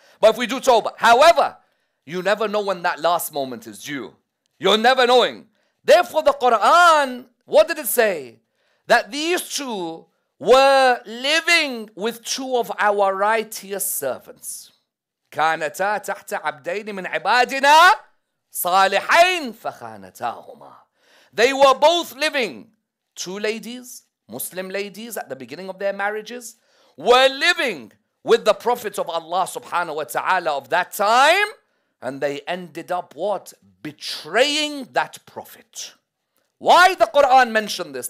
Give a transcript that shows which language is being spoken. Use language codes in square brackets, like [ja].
[en] But if we do tawbah, however, you never know when that last moment is due. You're never knowing. Therefore, the Quran, what did it say? That these two were living with two of our righteous servants. [ar] كانتا تحت عبدين من عبادنا صالحين فخانتاهما. [en] They were both living. Two ladies, Muslim ladies at the beginning of their marriages, were living with the Prophet of Allah subhanahu wa ta'ala of that time, and they ended up what? Betraying that Prophet. Why the Quran mentioned this?